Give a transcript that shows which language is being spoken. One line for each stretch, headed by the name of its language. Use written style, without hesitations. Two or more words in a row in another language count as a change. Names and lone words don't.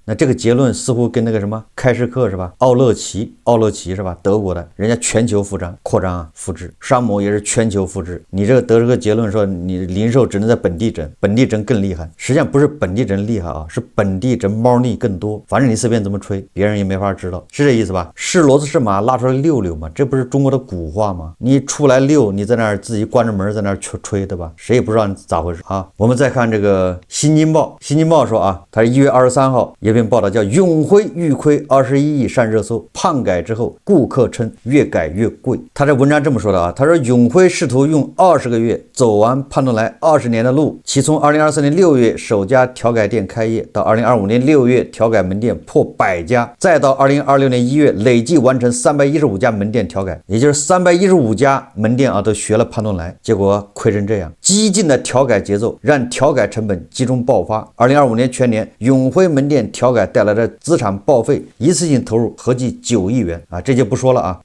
Chinese: 那這個結論似乎跟那個什麼開市客是吧？奧樂奇是吧？德國的，人家全球擴張啊，複製。山姆也是全球複製。你這個得出個結論說，你零售只能在本地整，本地整更厲害。實際上不是本地整厲害啊，是本地整貓膩更多。反正你隨便怎麼吹，別人也沒法知道，是這意思吧？是骡子是馬，拉出來溜溜嘛，這不是中國的古話嗎？你出來溜，你在那兒自己關着門在那兒吹，对吧？誰也不知道你咋回事啊！我們再看這個《新京報》，《新京報》說啊，它是1月23號有篇報道叫永輝預虧21億上熱搜，胖改之後顧客稱越改越貴。他這文章這麼說的啊，他說永輝試圖用20個月走完胖東來20年的路，其從2024年6月首家調改店開業到2025年6月調改門店破100家，再到2026年1月累計完成315家門店調改，也就是315家門店啊都學了胖東來，結果虧成這樣，激進的調改節奏讓調改成本集中爆發。2025年全年，永輝門店調改帶來的資產報廢，一次性投入合計9億元啊，這就不說了啊。